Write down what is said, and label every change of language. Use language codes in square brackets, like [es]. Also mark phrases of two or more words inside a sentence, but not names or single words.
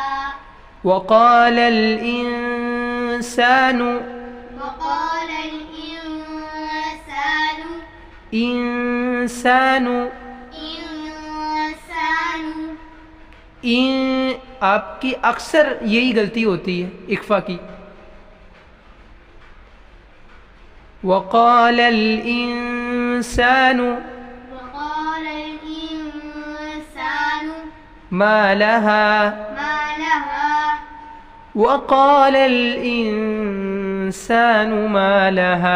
[ar] وقال الإنسان वक़ालल इंसानु इंसानु। [hi] आपकी अक्सर यही गलती होती है इक्फ़ा की। [ar] وقال الإنسان وقال الإنسان ما لها ما لها وقال الإنسان ما لها